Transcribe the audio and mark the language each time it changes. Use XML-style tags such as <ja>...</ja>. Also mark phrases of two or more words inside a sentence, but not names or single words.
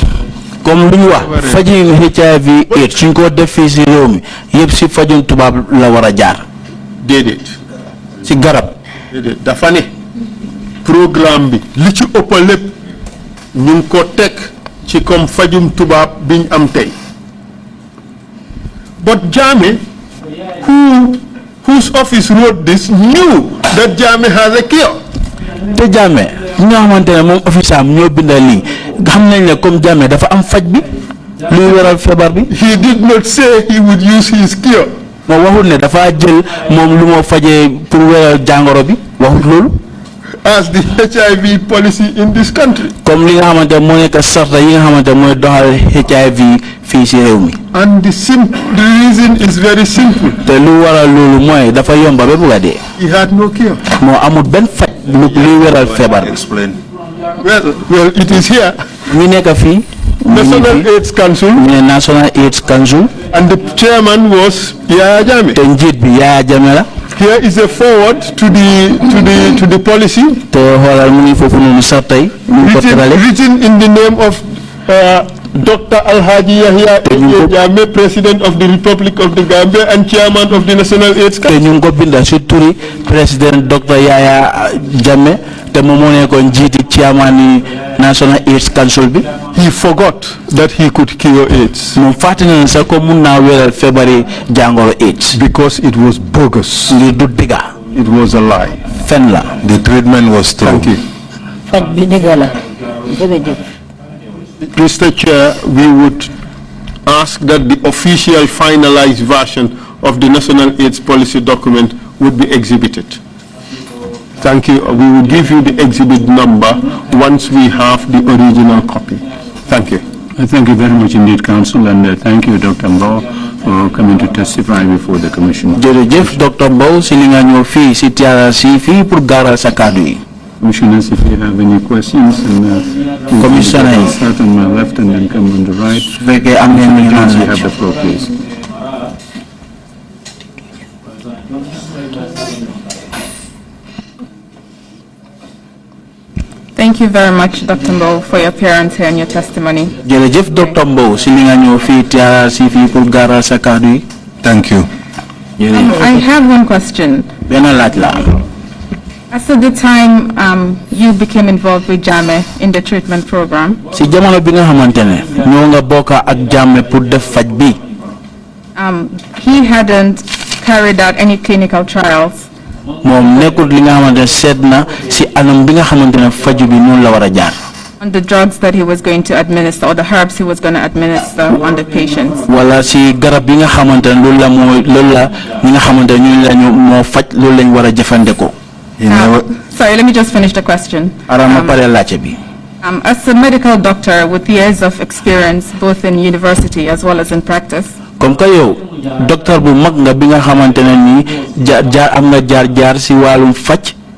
<wo>Comme lu wax fajin HIV AIDS suñ ko def fii si réew mi yëpp si fajin tubaab la war a jaar. Déedéet. Si garab. Déedéet dafa ne programme bi li ci ëpp lépp ñu ngi ko teg ci comme fajum tubaab biñ am tey.</wo> <en>But Jammeh, whose office wrote this, knew that Jammeh has a cure.</en> <wo>te Jammeh ñi nga xamante ne moom office am ñoo bindal lii xam nañ ne comme Jammeh dafa am faj bi luy waral feebar bi.</wo> <en>He did not say he would use his cure.</en> <wo>moo waxut ne dafa jël moom lu moo fajee pour waral jàngoro bi waxut loolu.</wo> <en>As the HIV policy in this country.</en> <wo>comme li nga xamante moo nekk sarta yi nga xamante mooy doxal HIV fii si réew mi.</wo> <en>And the reason is very simple.</en> <wo>te lu waral loolu mooy dafa yomba ba bugg a dee.</wo> <en>He had no cure.</en> <wo>moo amul benn faj luy waral feebar.</wo> <en>Explain. Well, it is here.</en> <wo>ñu nekk fii. National AIDS Council. ñu ne National AIDS Council.</wo> <en>And the chairman was Yaya Jammeh.</en> <wo>te njiit bi Yaya Jammeh la.</wo> <en>Here is a forward to the policy.</en> <wo>te xoolal mu ngi foofu noonu sax tey.</wo> <en>written in the name of Dr. Alhaji Yahya Jammeh, President of the Republic of the Gambia and Chairman of the National AIDS Council.</en> <wo>te ñu ngi ko binda si turi président Dr. Yaya Jammeh te moom moo nekkoon njiiti chairman ni National AIDS Council bi.</wo> <en>He forgot that he could cure AIDS.</en> <wo>moom fàtte na sax ko mun naa wéral feebari jàngoro AIDS.</wo> <en>Because it was bogus.</en> <wo>ngir du dëgga.</wo> <en>It was a lie.</en> <wo>fen la.</wo> <en>The treatment was true. Thank you.</en> <wo>faj bi dëgga la jërëjëf.</wo> <en>Mr. Chair, we would ask that the official finalized version of the National AIDS Policy document would be exhibited. Thank you. We will give you the exhibit number once we have the original copy. Thank you. Thank you very much indeed, Council, and thank you, Dr. Mbowe, for coming to testify before the Commission.</en> <wo>jërëjëf Dr. Mbowe si li nga ñëw fii si TRRC fii pour gaaral sa kàddu yi.</wo> <en>Commissioners, if you have any questions, and Commissioner, start on my left and then come on the right.</en> <wo>fekkee am ngeen lu ñu</wo> <en>You have the floor, please. Thank you very much, Dr. Mbowe, for your appearance here and your testimony.</en> <wo>jërëjëf Dr. Mbowe si li nga ñëw fii TRRC fii pour gaaral sa kàddu yi.</wo> <en>Thank you. I have one question.</en> <wo>benn laaj la.</wo> <en>As at the time you became involved with Jammeh in the treatment program,</en> <wo>si jamono bi nga xamante ne ñoo nga bokk ak Jammeh pour def faj bi.</wo> <en>he hadn't carried out any clinical trials.</en> <wo>moom nekkul li nga xamante ne seet na si anam bi nga xamante ne faju bi noonu la war a jaar.</wo> <en>On the drugs that he was going to administer or the herbs he was going to administer on the patients.</en> <wo>wala si garab yi nga xamante ne loolu la ñi nga xamante ne ñooñu la ñu moo faj loolu lañ war a jëfandikoo.</wo> <en>Sorry, let me just finish the question. As a medical doctor with years of experience both in university as well as in practice,</en> <wo>comme que yow docteur bu mag nga bi nga xamante ne nii am nga jaar si wàllum faj.</wo>